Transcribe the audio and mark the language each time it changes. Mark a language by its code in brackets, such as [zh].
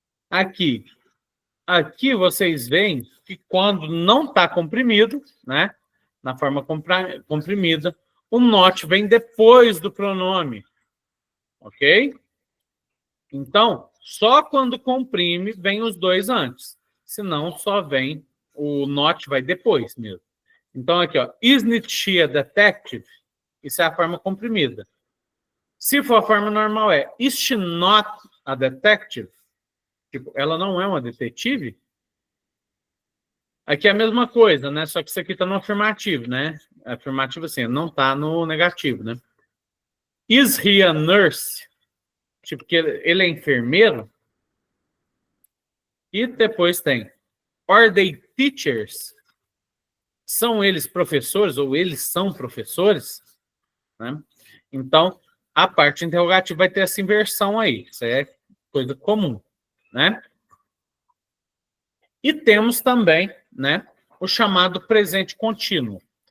[pt] Aqui vocês veem que quando não está comprimido, né? Na forma comprimida, o not vem depois do pronome. Ok? Então, só quando comprime, vem os dois antes. Senão, só vem, o not vai depois mesmo. Então, aqui, ó, [en] isn't she a detective? [pt] Isso é a forma comprimida. Se for a forma normal, [en] is she not a detective? [pt] Tipo, ela não é uma detetive? Aqui é a mesma coisa, né? Só que isso aqui está no afirmativo, né? Afirmativo assim, não está no negativo, né? [en] Is he a nurse? [pt] Tipo, que ele é enfermeiro? E depois tem, [en] are they teachers? [pt] São eles professores ou eles são professores? Né? Então, a parte interrogativa vai ter essa inversão aí. Isso é coisa comum, né? E temos também, né, o chamado presente contínuo.